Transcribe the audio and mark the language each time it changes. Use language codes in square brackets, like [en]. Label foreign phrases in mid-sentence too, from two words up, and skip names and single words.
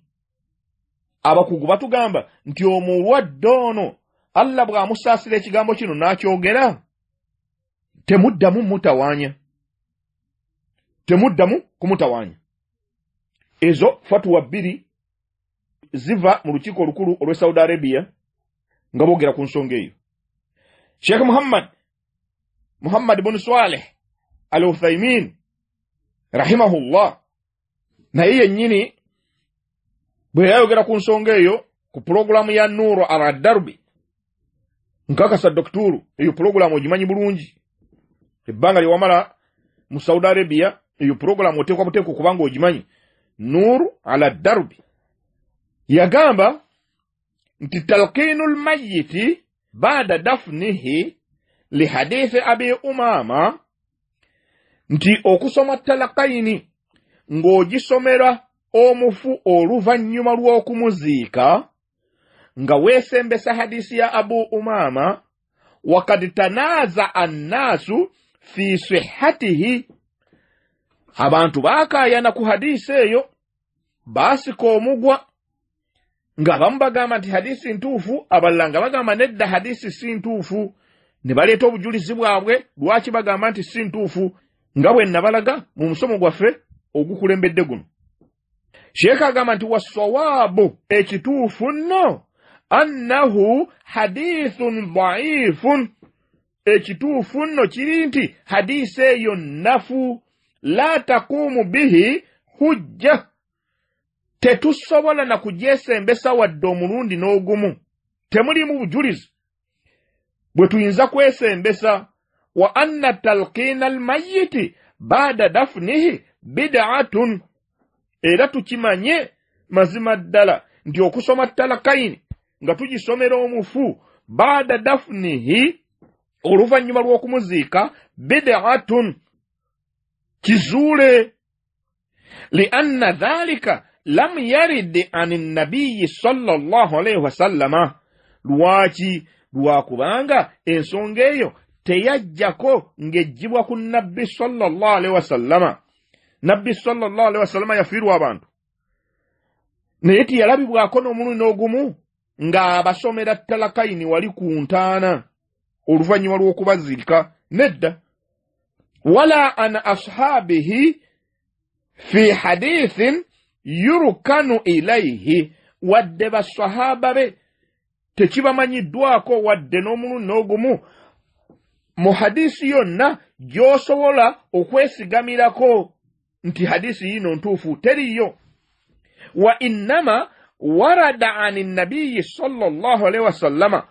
[lg] Abakugu batugamba nti omulwadde ono Allah bw'amusaasira ekigambo kino n'akyogera temuddamu mutawaanya. Temuddamu kumutawaanya. Ezo fatwa bbiri ziva mu lukiiko olukulu olw'e Saudi Arabia nga boogera ku nsonga eyo. Sheikh Muhammad ibn Saleh al-Uthaymin rahimahullah naye yennyini bwe yayogera ku nsonga eyo ku pulogulaamu ya Nuru ala Darbi, nkakasa dokturu eyo pulogulaamu ogimanyi bulungi. Ebbanga lye wamala mu Saudi Arabia eyo pulogulaamu oteekwa buteekwa kubanga ogimanyi. Nuru ala Darbi yagamba nti [ar] تلقين الميت بعد دفنه لحديث أبي أمامة [lg] nti okusoma talakaini ng'ogisomera omufu oluvannyuma lw'okumuziika nga weesembesa hadisi ya Abu Umama [ar] وقد تنازع الناس في صحته. [lg] Abantu baakaayana ku hadisi eyo baasika omugwa nga bamu bagamba nti hadisi ntuufu, abalala nga bagamba nedda hadisi si ntuufu, ne baleeta obujulizi bwabwe lwaki bagamba nti si ntuufu nga bwe nabalaga mu musomo gwaffe ogukulembedde guno. Sheikh agamba nti wassawabu ekituufu nno [ar] أنه حديث ضعيف. [lg] Ekituufu nno kiri nti hadisi eyo nafu [ar] لا تقوم به حجة. [lg] Tetusobola na kugyesembesa wadde omulundi n'ogumu. Temulimu bujulizi bwe tuyinza kwesembesa. [ar] وأن تلقين الميت بعد دفنه بدعة. [lg] Era tukimanye mazima ddala nti okusoma talakaini nga tugisomera omufu [ar] بعد دفنه [lg] oluvannyuma lw'okumuziika bid'atun kizuule. [ar] لأن ذلك لم يرد عن النبي صلى الله عليه وسلم. [lg] Lwaki? Lwakubanga ensonga eyo teyajjako ng'ejjibwa ku nabbi [ar] صلى الله عليه وسلم. [lg] Nabbi [ar] صلى الله عليه وسلم [lg] yafiirwa abantu naye tiyalabibwako n'omulundi n'ogumu ng'abasomera talakaini wali ku ntaana oluvannyuma lw'okubaziika. Nedda. [ar] ولا عن أصحابه في حديث يركن إليه. [lg] Wadde basahaba be tekibamanyiddwako wadde n'omulundi n'ogumu mu hadisi yonna gy'osobola okwesigamirako nti hadisi yino ntuufu, teriyo. [ar] وإنما ورد عن النبي صلى الله عليه وسلم.